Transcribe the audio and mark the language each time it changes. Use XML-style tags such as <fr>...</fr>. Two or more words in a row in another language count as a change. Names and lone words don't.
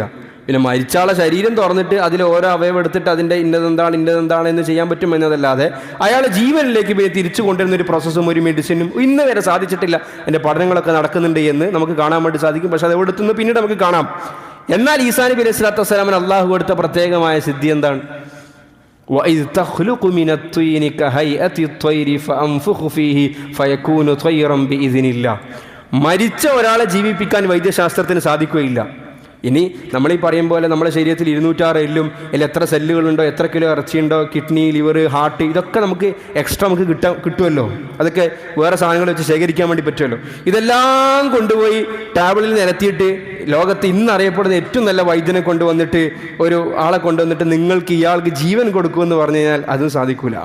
<ml>പിന്നെ മരിച്ചാളെ ശരീരം തുറന്നിട്ട് അതിൽ ഓരോ അവയവം എടുത്തിട്ട് അതിൻ്റെ ഇന്നതെന്താണ് എന്ന് ചെയ്യാൻ പറ്റും എന്നതല്ലാതെ അയാളെ ജീവനിലേക്ക് പിന്നെ തിരിച്ചു കൊണ്ടുവരുന്നൊരു പ്രോസസ്സും ഒരു മെഡിസിനും ഇന്ന് വരെ സാധിച്ചിട്ടില്ല. അതിൻ്റെ പഠനങ്ങളൊക്കെ നടക്കുന്നുണ്ട് എന്ന് നമുക്ക് കാണാൻ വേണ്ടി സാധിക്കും. പക്ഷെ അത് എവിടുത്തുനിന്ന് പിന്നീട് നമുക്ക് കാണാം. എന്നാൽ ഈസാ നബി</ml> <ar>عليه الصلاة والسلام</ar> <ml>അള്ളാഹു കൊടുത്ത പ്രത്യേകമായ സിദ്ധി എന്താണ്?</ml> <ar>وَإِذْ تَخْلُقُ مِنَ الطِّينِ كَهَيْئَةِ الطَّيْرِ فَأَنفُخُ فِيهِ فَيَكُونُ طَيْرًا بِإِذْنِ اللَّهِ.</ar> <ml>മരിച്ച ഒരാളെ ജീവിപ്പിക്കാൻ വൈദ്യശാസ്ത്രത്തിന് സാധിക്കുകയില്ല. ഇനി നമ്മൾ ഈ പറയും പോലെ നമ്മുടെ ശരീരത്തിൽ 206 എല്ലും അതിൽ എത്ര സെല്ലുകളുണ്ടോ, എത്ര കിലോ ഇറച്ചിയുണ്ടോ, കിഡ്നി, ലിവർ, ഹാർട്ട്, ഇതൊക്കെ നമുക്ക് എക്സ്ട്രാ നമുക്ക് കിട്ടുമല്ലോ. അതൊക്കെ വേറെ സാധനങ്ങൾ വെച്ച് ശേഖരിക്കാൻ വേണ്ടി പറ്റുമല്ലോ. ഇതെല്ലാം കൊണ്ടുപോയി ടേബിളിൽ നിരത്തിയിട്ട് ലോകത്ത് ഇന്ന് അറിയപ്പെടുന്ന ഏറ്റവും നല്ല വൈദ്യനെ കൊണ്ടുവന്നിട്ട് ഒരു ആളെ കൊണ്ടുവന്നിട്ട് നിങ്ങൾക്ക് ഇയാൾക്ക് ജീവൻ കൊടുക്കുമെന്ന് പറഞ്ഞു കഴിഞ്ഞാൽ അതും സാധിക്കൂല.</ml>